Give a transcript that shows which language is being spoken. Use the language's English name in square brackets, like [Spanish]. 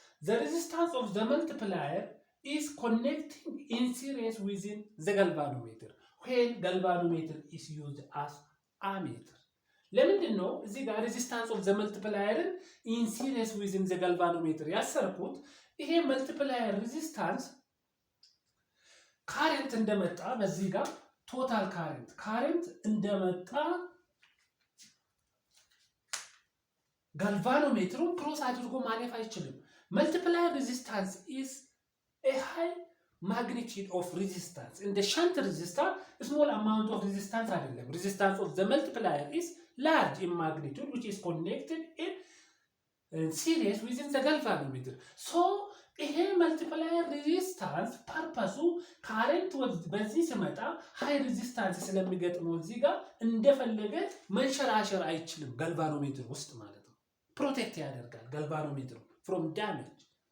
[English] The resistance of the multiplier is connecting in series within the galvanometer when galvanometer is used as ammeter. [Amharic] ለምንድን ነው እዚህ ጋር [English] resistance of the multiplier in series within the galvanometer [Amharic] ያሰርኩት? ይሄ multiplier resistance ካረንት እንደመጣ በዚህ ጋር ቶታል ካረንት እንደመጣ ጋልቫኖሜትሩን ክሮስ አድርጎ ማለፍ አይችልም። [English] multiplier resistance is a high magnitude of resistance. In the shunt resistor, a small amount of resistance [Amharic] አይደለም. [English] Resistance of the multiplier is large in magnitude, which is connected in series within the galvanometer. [Amharic] So ይሄ multiplier resistance ፐርፐሱ ካረንት በዚህ ሲመጣ ሃይ ሬዚስታንስ ስለሚገጥመው እዚህ ጋር እንደፈለገ መንሸራሸር አይችልም ጋልቫኖሜትር ውስጥ ማለት ነው። ፕሮቴክት ያደርጋል ጋልቫኖሜትር [English] from damage.